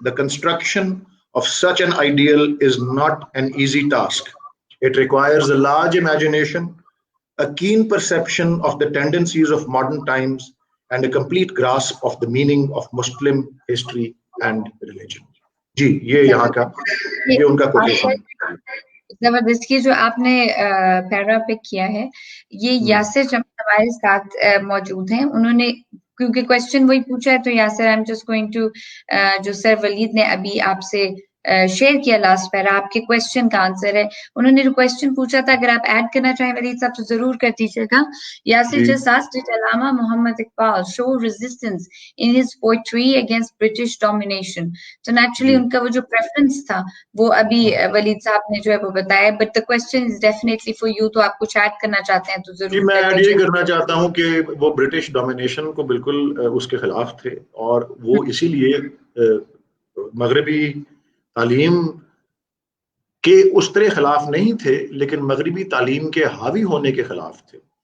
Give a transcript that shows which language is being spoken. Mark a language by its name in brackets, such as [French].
[English] The construction of such an ideal is not an easy task. It requires a large imagination, a keen perception of the tendencies of modern times, and a complete grasp of the meaning of Muslim history and religion. [Urdu] جی یہ یہاں کا یہ ان کا quotation. زبردست. یہ جو آپ نے پیرا پک کیا ہے یہ یاسر ہمارے ساتھ موجود ہیں. انہوں نے کیونکہ کوشچن وہی پوچھا ہے تو Yasir [English] I am just going to [Urdu] جو سر ولید نے ابھی آپ سے شیئر کیا لاسٹ پیرا آپ کے کوشچن کا آنسر ہے. انہوں نے جو کوشچن پوچھا تھا اگر آپ ایڈ کرنا چاہیں ولید صاحب تو ضرور کر دیجیے گا. [English] Yasir just asked did Allama Muhammad Iqbal show resistance in his poetry against British domination. So naturally [Urdu] ان کا وہ جو preference تھا وہ ابھی ولید صاحب نے جو ہے وہ بتایا. [English] But the question is definitely for you. [Urdu] تو آپ کچھ ایڈ کرنا چاہتے ہیں تو ضرور. میں ایڈ یہ کرنا چاہتا ہوں کہ وہ برٹش ڈومینیشن کو بالکل اس کے خلاف تھے اور وہ اسی لیے مغربی تعلیم کے اس طرح خلاف نہیں تھے لیکن مغربی تعلیم کے حاوی ہونے کے خلاف تھے.